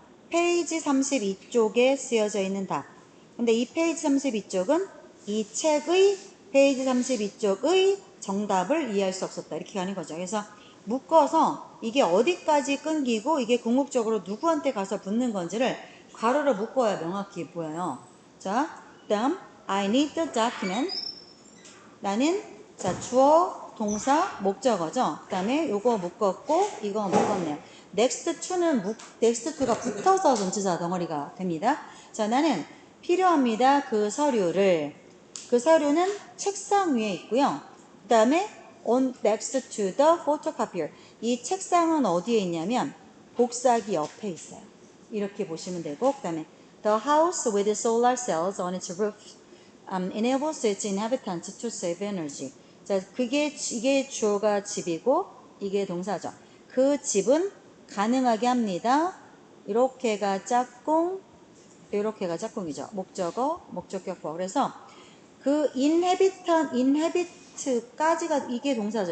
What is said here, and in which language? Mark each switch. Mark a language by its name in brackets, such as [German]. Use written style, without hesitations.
[Korean] 페이지 32쪽에 쓰여져 있는 답. 근데 이 페이지 32쪽은 이 책의 페이지 32쪽의 정답을 이해할 수 없었다. 이렇게 가는 거죠. 그래서 묶어서 이게 어디까지 끊기고 이게 궁극적으로 누구한테 가서 붙는 건지를 가로로 묶어야 명확히 보여요. 자, 다음 [English] I need the document. [Korean] 나는 자 주어, 동사, 목적어죠. 그 다음에 요거 묶었고 이거 묶었네요. next to가 붙어서 전치사 덩어리가 됩니다. 자, 나는 필요합니다. 그 서류는 책상 위에 있고요. [English] 그 다음에 on next to the photocopier. [Korean] 이 책상은 어디에 있냐면 복사기 옆에 있어요. 이렇게 보시면 되고, 그 다음에 [English] the house with solar cells on its roof enables its inhabitants to save energy. [Korean] 자, 이게 주어가 집이고 이게 동사죠. 그 집은 가능하게 합니다. 이렇게가 짝꿍, 이렇게가 짝꿍이죠. 목적어, 목적격보. 그래서 그 inhabit까지가 이게 동사죠.